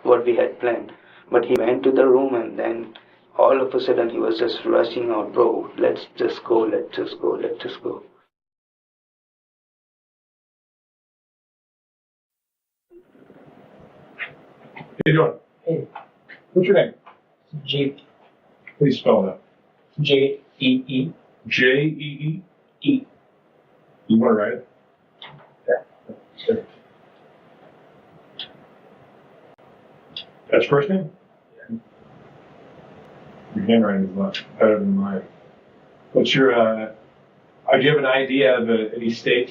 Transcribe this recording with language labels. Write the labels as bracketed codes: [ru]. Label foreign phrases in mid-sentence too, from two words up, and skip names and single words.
[en] That's what we had planned. But he went to the room and then all of a sudden he was just rushing out, bro, let's just go, let's just go, let's just go. How you doing? Hey. What's your name? Jeep. Please spell that. J-E-E. J-E-E? E. You want to write it? Yeah. Sure. That's first name? Yeah. Your handwriting is much better than mine. What's your, do you have an idea of any state?